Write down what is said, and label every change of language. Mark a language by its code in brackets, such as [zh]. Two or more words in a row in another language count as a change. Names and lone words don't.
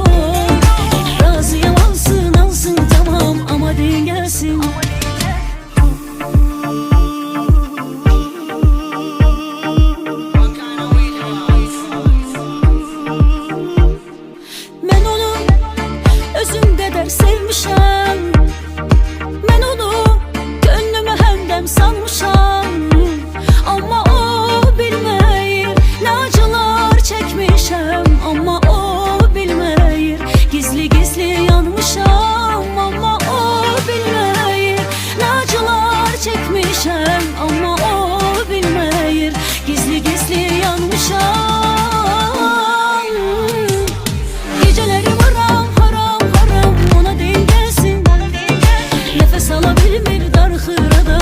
[tr] Razıyam alsın alsın tamam, ama değil gelsin. [az] Ben onu özüm qədər sevmişəm. Mən onu gönlümə həmdəm sanmışam. Amma o bilməyir nə acılar çəkmişəm. Amma o bilməyir gizli gizli yanmışam. Amma o bilməyir nə acılar çəkmişəm. Amma o bilməyir gizli gizli yanmışam. [tr] Gecelerim haram haram haram, ona değil gelsin. [az] Nefes alabilmir darxır